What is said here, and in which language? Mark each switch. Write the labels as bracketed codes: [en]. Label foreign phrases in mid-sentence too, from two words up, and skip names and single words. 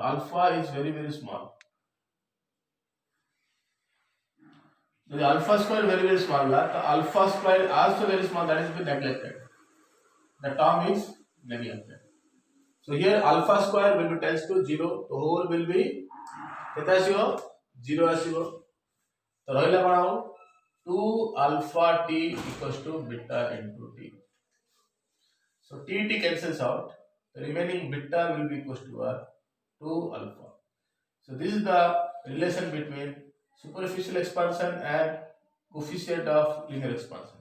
[en] Alpha is very small. The alpha square very small. The alpha square also very small. That is been neglected. The term is neglected. So here alpha square will be tends to 0. The whole will be [or] କେତେ ଆସିବ 0 ଆସିବ. ତ ରହିଲା ବନାଅ [en] 2 alpha t equals to beta into t. So t cancels out. The remaining beta will be equals to 2 alpha. So this is the relation between superficial expansion and coefficient of linear expansion.